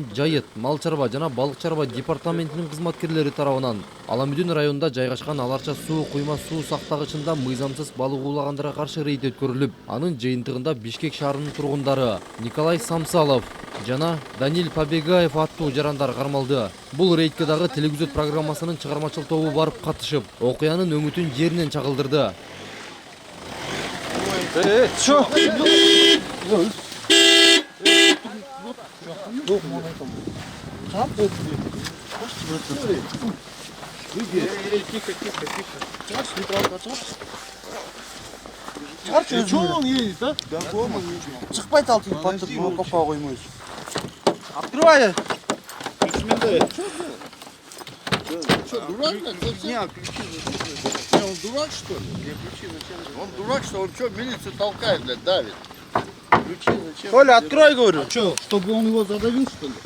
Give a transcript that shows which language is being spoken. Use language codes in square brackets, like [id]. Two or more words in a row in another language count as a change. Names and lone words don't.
[ky] Жайыт, Мал чарба жана Балык чарба департаментинин кызматкерлери тарабынан Аламүдүн районунда жайгашкан Аларча суу куйма суу сактагычында мыйзамсыз балык уулагандарга каршы рейд өткөрүлүп, анын жыйынтыгында Бишкек шаарынын тургундары Николай Самсалов жана Данил Побегаев аттуу жарандар кармалды. Бул рейдке дагы телевизор программасынын чыгармачыл тобу барып катышып, окуянын өңүтүн жеринен чагылдырды. [ru] Чё? Чё он едет, да? [ky] Чыкпайт ал тиги паттыр копко коймойбуз. [ru] Открывай. Что, дурак? Не, он дурак, что ли? Он дурак, что он что, милицию толкает, блядь, давит. Ключи зачем? Коля, открой, говорю. Что, чтобы он его задавил, что ли?